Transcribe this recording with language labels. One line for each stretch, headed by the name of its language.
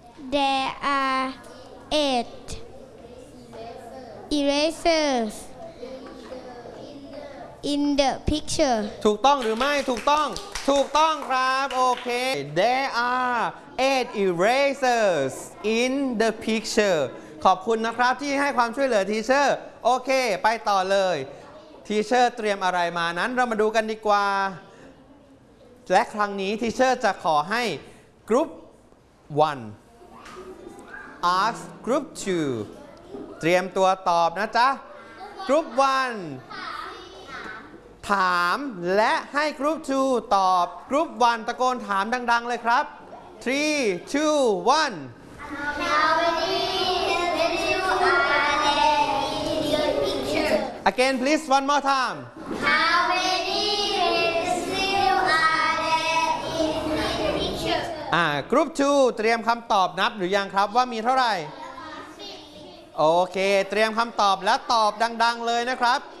English: There are eight erasers in the picture
Thai: ถูกต้องหรือไม่ถูกต้องครับโอเค
English: There areeight erasers in the picture
Thai: ขอบคุณนะครับที่ให้ความช่วยเหลือทีเชอร์โอเคไปต่อเลยทีเชอร์เตรียมอะไรมานั้นเรามาดูกันดีกว่า และครั้งนี้ทีเชอร์จะขอให้กรุ๊ป1 ask กรุ๊ป2เตรียมตัวตอบนะจ๊ะกรุ๊ป1ถามและให้กรุ๊ป2ตอบกรุ๊ป1ตะโกนถามดังๆเลยครับ3 2 1
English: How many pencil are there in the picture? Again please one more time How many pencil are there in the picture?
Thai: Group 2เตรียมคำตอบนับหรือยังครับว่ามีเท่าไหร่โอเคเตรียมคำตอบและตอบดังๆเลยนะครั